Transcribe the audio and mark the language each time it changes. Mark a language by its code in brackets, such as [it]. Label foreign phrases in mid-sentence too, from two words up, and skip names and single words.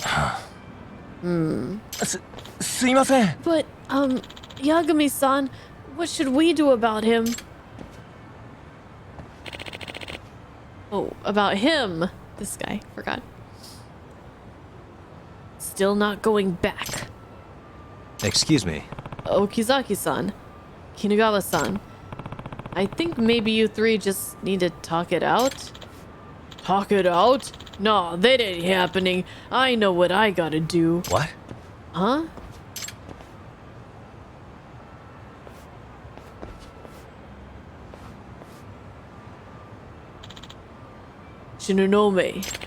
[en] But, Yagami-san, what should we do about him? Oh, about him. This guy, forgot. Still not going back. Excuse me. Okizaki-san. Kinugawa-san. I think maybe you three just need to talk it out. Talk it out? Nah, that ain't happening. I know what I gotta do. What? Huh? Shinonome.